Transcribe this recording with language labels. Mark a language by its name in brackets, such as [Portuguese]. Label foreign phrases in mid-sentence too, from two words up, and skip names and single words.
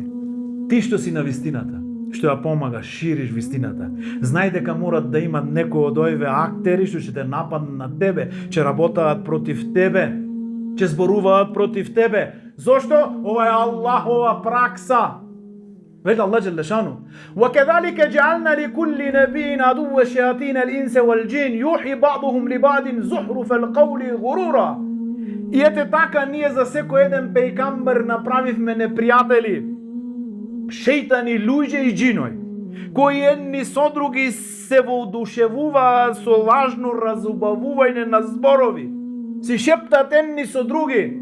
[Macedonian] Ти што си на вистината, што ја помагаш, шириш вистината, знај дека морат да имат некој од овие актери што ќе те нападнат на тебе, ќе работаат против тебе, ќе зборуваат против тебе. Зошто? Ова е Аллахова пракса. Вели Аллах џеле шану: [Arabic] وَكَذَلِكَ جَعَلْنَا لِكُلِّ نَبِيٍّ عَدُوًّا شَيَاطِينَ الْإِنسِ وَالْجِنِّ يُوحِي بَعْضُهُم لِبَعْضٍ زُخْرُفَ الْقَوْلِ غُرُورًا. [Macedonian] И ете така ние за секој еден пејгамбер направивме непријатели, шејтани, луѓе и џинои, кои едни со други се воодушевуваат со лажно разубавување на зборови. Си шептат едни со други.